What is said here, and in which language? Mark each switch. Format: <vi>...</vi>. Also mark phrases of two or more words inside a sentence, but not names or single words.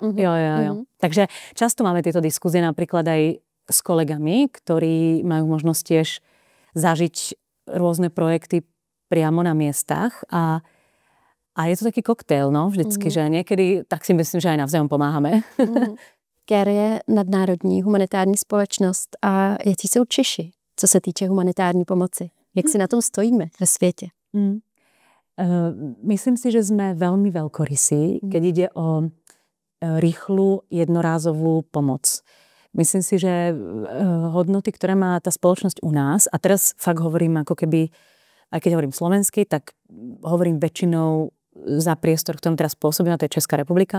<sk>Takže často máme tieto diskusie napríklad aj s kolegami, ktorí majú možnosť tiež zažiť rôzne projekty priamo na miestach a je to taký koktejl, no, vždycky, že niekedy, tak si myslím, že aj navzájom pomáhame.</sk> <cs>CARE je nadnárodní humanitární společnost a jaký jsou Češi, co se týče humanitární pomoci? Jak si na tom stojíme ve světě?</cs> <sk>Myslím si, že sme veľmi veľkorysí, keď ide o rýchlu jednorázovú pomoc. Myslím si, že hodnoty, ktoré má tá spoločnosť u nás, a teraz fakt hovorím ako keby, aj keď hovorím slovensky, tak hovorím väčšinou za priestor, v ktorom teraz pôsobíme, to je Česká republika.</sk>